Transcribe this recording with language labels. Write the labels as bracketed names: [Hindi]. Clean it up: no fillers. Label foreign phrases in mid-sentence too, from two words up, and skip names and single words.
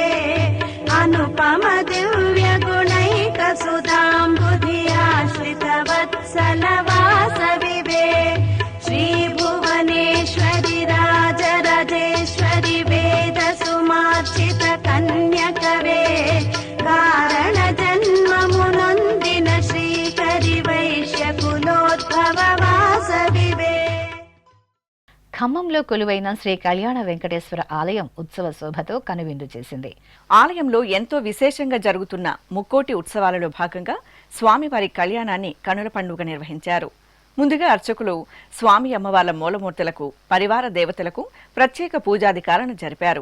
[Sanskrit] अनुपम दिव्य गुणैक सुधाम्बुधि आश्रित वत्सल वासवि वे श्री भुवनेश्वरि राजराजेश्वरि वेद सुमार्चित कन्यकवे [Telugu] కారణ జన్మము నొందిన [Sanskrit] श्रीकरि वैश्य कुलोद्भव [Telugu] ఖమ్మంలో కొలువైన శ్రీ కళ్యాణ వెంకటేశ్వర ఆలయం ఉత్సవ శోభతో కనువిందు చేసింది. ఆలయంలో ఎంతో విశేషంగా జరుగుతున్న ముక్కోటి ఉత్సవాలలో భాగంగా స్వామివారి కళ్యాణాన్ని కనుల పండుగ నిర్వహించారు. ముందుగా అర్చకులు స్వామి అమ్మవార్ల మూలమూర్తులకు, పరివార దేవతలకు ప్రత్యేక పూజాధికారాలను జరిపారు.